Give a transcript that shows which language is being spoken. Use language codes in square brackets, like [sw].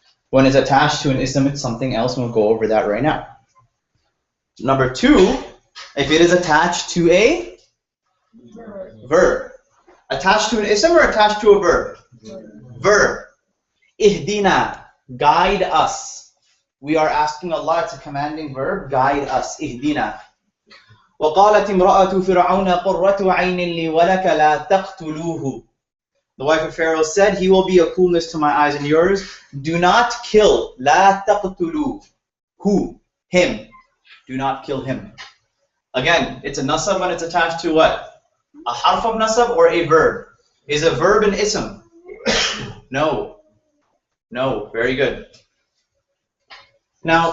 [en] When it's attached to an ism, it's something else, and we'll go over that right now. Number 2, if it is attached to a verb. Attached to an ism or attached to a verb? Verb. Ihdina, guide us. We are asking Allah, it's a commanding verb, guide us. Ihdina. [ar] وقالت امرأة فرعون قرة عين لي ولك لا تقتلوه. [en] The wife of Pharaoh said, he will be a coolness to my eyes and yours. Do not kill. [ar] لا تقتلوه. [en] Who? Him. Do not kill him. Again, it's a nasab when it's attached to what? A harf of nasab or a verb? Is a verb an ism? No. No. Very good. Now,